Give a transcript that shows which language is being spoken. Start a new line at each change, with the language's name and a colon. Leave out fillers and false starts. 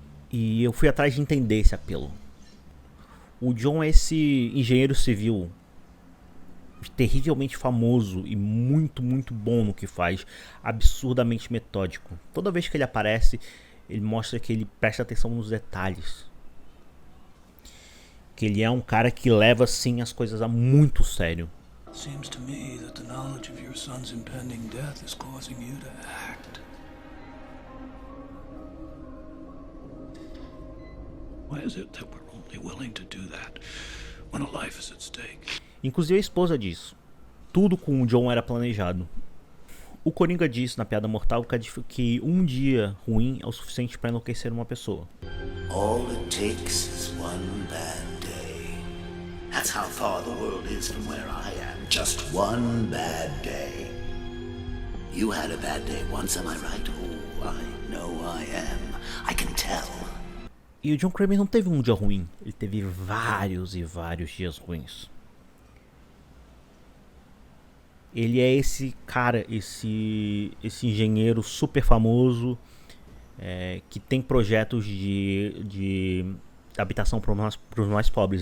Portuguese: E eu fui atrás de entender esse apelo. O John é esse engenheiro civil terrivelmente famoso e muito, muito bom no que faz, absurdamente metódico. Toda vez que ele aparece, ele mostra que ele presta atenção nos detalhes. Que ele é um cara que leva sim as coisas a muito sério.
English: Seems to me that the knowledge of your son's impending death is causing you to act. Why is it that we're only willing to do that when a life is at stake?
Portuguese: Inclusive a esposa diz. Tudo com o John era planejado. O Coringa disse na Piada Mortal que um dia ruim é o suficiente para enlouquecer uma pessoa.
English: All it takes is one bad day. That's how far the world is from where I am. Just one bad day. You had a bad day once, am I right? Oh, I know I am. I can tell.
Portuguese: E o John Kramer não teve um dia ruim. Ele teve vários e vários dias ruins. Ele é esse cara, esse engenheiro super famoso, que tem projetos de habitação para os mais pobres.